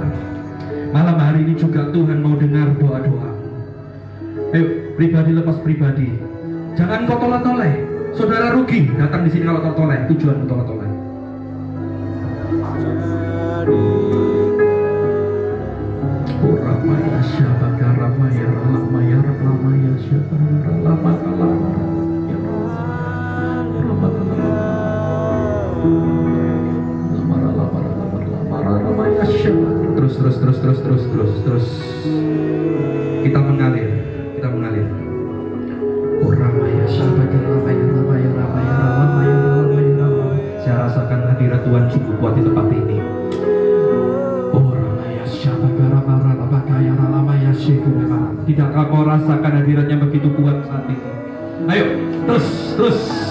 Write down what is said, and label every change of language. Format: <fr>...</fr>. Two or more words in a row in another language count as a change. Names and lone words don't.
<id>Malam hari ini juga Tuhan mau dengar doa-doa. Ayo pribadi lepas pribadi, jangan kau tolak-tolak. Saudara rugi datang di sini kalau tolak-tolak, tujuan tolak-tolak. Ramaya syabaka ramaya ramaya ramaya syabaka ramaya terus kita mengalir. Ramaya syabaka ramaya ramaya ramaya ramaya ramaya. Saya rasakan hadirat Tuhan cukup kuat di tempat ini. Tidakkah kau rasakan hadiratnya begitu kuat saat ini? Ayo, terus.</id>